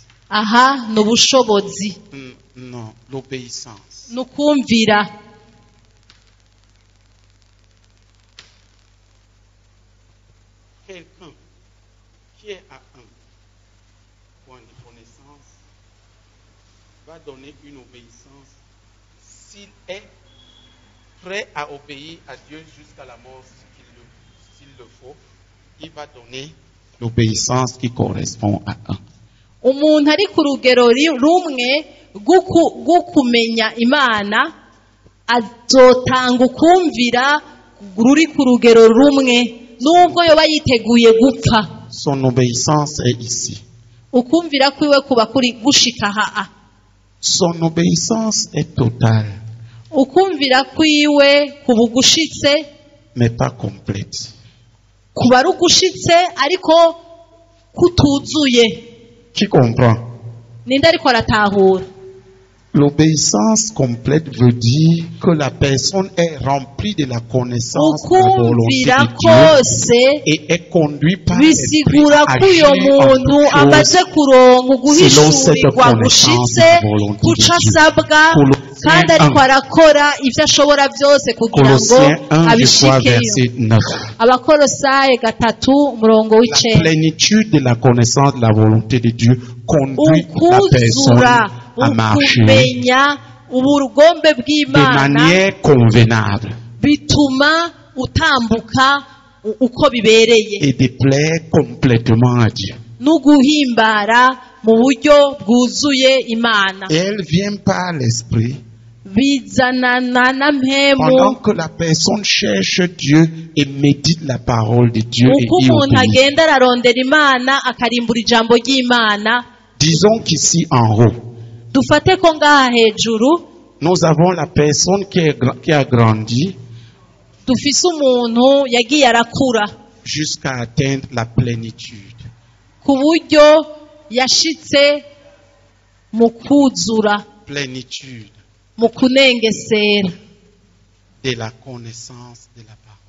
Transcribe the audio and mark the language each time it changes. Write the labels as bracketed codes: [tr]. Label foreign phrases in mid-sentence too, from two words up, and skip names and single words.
[rn] Aha ni ubushobozi, [fr] Non, l'obéissance. [rn] ni ukumvira. [fr] Quelqu'un qui est à un point de connaissance va donner une obéissance s'il est prêt à obéir à Dieu jusqu'à la mort s'il le faut. Il va donner l'obéissance qui correspond à un. [rn] Umuntu ari ku rugero rumwe rwo kumenya Imana azotanga ukumvira ruri ku rugero rumwe nubwo yoba yiteguye gupfa. [fr] Son obéissance est ici. [rn] Ukumvira kwiwe kuba kuri gushika haa. [fr] Son obéissance est totale, [rn] Ukumvira kwiwe kuba gushitse, [fr] mais pas complète. [rn] kuba ari gushitse ariko kutuzuye. [fr] Qui comprend? [rn] Ninde ariko aratahura? [fr] L'obéissance complète veut dire que la personne est remplie de la connaissance de la volonté [rn] Ukumvira [fr] de Dieu [rn] kose [fr] et est conduite par l'Esprit [rn] bisigura [fr] à [rn] ko uyo [fr] agir en [rn] muntu [fr] toutes [rn] amaze [fr] choses [rn] kuronka [fr] selon cette [rn] uguhishurirwa [fr] connaissance [rn] gushitse [fr] de la volonté de [rn] kuca [fr] Dieu. [rn] asabwa [fr] Colossiens [rn] kandi ariko [fr] 1. [rn] arakora ibyo ashobora byose kugira ngo [fr] Colossiens 1, je crois, [rn] abishikeyo. [fr] verset 9. [rn] Abakolosaye 3 umurongo [fr] La [rn] w'icenda. [fr] plénitude de la connaissance de la volonté de Dieu conduit la personne [rn] Ukuzura [fr] à marcher [rn] ukumenya ubugombe [fr] de [rn] bw'Imana [fr] manière convenable [rn] bituma utambuka uko bibereye [fr] et de plaire complètement à Dieu. [rn] n'uguhimbara mu buryo bwuzuye Imana. [fr] Et elle vient par l'Esprit [rn] Bizanana na mpemu [fr] pendant que la personne cherche Dieu et médite la parole de Dieu et [rn] uko y umuntu [fr] obéit. [rn] agenda ararondera Imana akarimbura ijambo ry'Imana. [fr] Disons qu'ici en haut, [rn] Dufate ko ngaha hejuru [fr] nous avons la personne qui a grandi [rn] dufise umuntu yagiye arakura [fr] jusqu'à atteindre la plénitude. [rn] ku buryo yashitse mu kuzura, [fr] Plénitude [rn] mu kunengesera, [fr] de la connaissance de la parole.